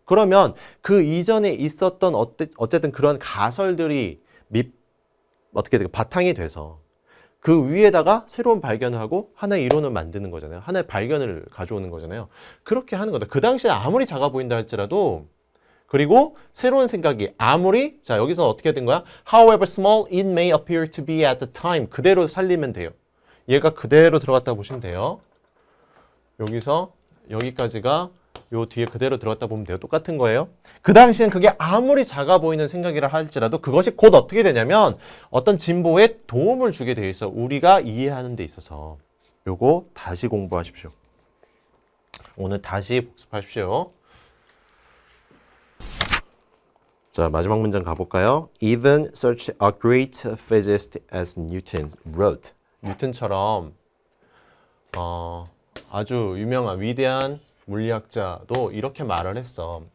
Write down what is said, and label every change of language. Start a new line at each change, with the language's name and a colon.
Korean: 그러면 그 이전에 있었던 어쨌든 그런 가설들이 어떻게 될까? 바탕이 돼서 그 위에다가 새로운 발견을 하고 하나의 이론을 만드는 거잖아요. 하나의 발견을 가져오는 거잖아요. 그렇게 하는 거다. 그 당시에 아무리 작아 보인다 할지라도 그리고 새로운 생각이 아무리 자 여기서 어떻게 된 거야?
English: However small it may appear to be at the time
Korean: 그대로 살리면 돼요. 얘가 그대로 들어갔다 보시면 돼요. 여기서 여기까지가 요 뒤에 그대로 들어갔다 보면 돼요. 똑같은 거예요. 그 당시엔 그게 아무리 작아 보이는 생각이라 할지라도 그것이 곧 어떻게 되냐면 어떤 진보에 도움을 주게 돼 있어. 우리가 이해하는 데 있어서. 요거 다시 공부하십시오. 오늘 다시 복습하십시오. 자, 마지막 문장 가볼까요?
English: Even such a great physicist as Newton wrote.
Korean: 뉴턴처럼 아주 유명한 위대한 물리학자도 이렇게 말을 했어.